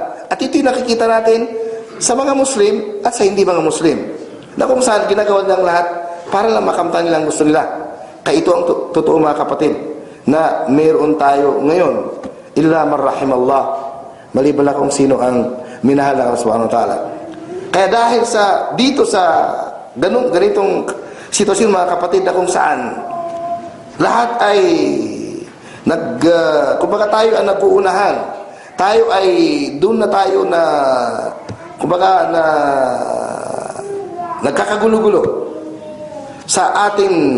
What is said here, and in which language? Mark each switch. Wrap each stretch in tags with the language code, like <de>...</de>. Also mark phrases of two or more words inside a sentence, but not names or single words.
<tl>At ito'y nakikita natin sa mga Muslim at sa hindi mga Muslim, na kung saan ginagawa nilang lahat para lang makamtan nilang gusto nila. Kaya ito ang totoo, mga kapatid, na mayroon tayo ngayon,</tl> <ar>إلا من رحم الله,</ar> <tl>maliban lang kung sino ang minahal ng Allah</tl> <ar>سبحانه وتعالى.</ar> <tl>Kaya dahil dito sa ganitong sitwasyon, mga kapatid, na kung saan lahat ay kumbaga tayo ang nag-uunahan, tayo ay doon na tayo na kumbaga na nagkakagulo-gulo sa ating</tl>